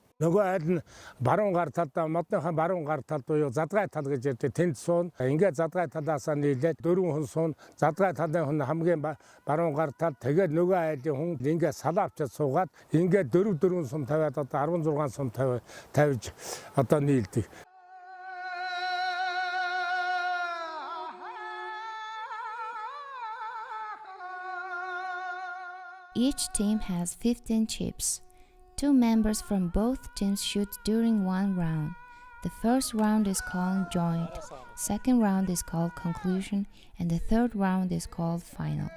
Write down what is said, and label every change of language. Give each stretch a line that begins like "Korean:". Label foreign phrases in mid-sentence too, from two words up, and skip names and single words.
Mongolian: Нөгөө айл нь баруун гар талдаа модныхаа баруун гар тал буюу задгай тал гэж ярьдаг. Тэнд суун. Ингээ задгай талаасаа нийлээд 4 хүн суун. Задгай талын хүн хамгийн баруун гар тал. Тэгээд нөгөө айлын хүн ингээ салаавчаад суугаад ингээ 4 сум тавиад одоо 16 сум тавьж одоо нийлдэг.
English: Each team has 15 chips. 2 members from both teams shoot during one round. The first round is called joint, second round is called conclusion, and the third round is called final.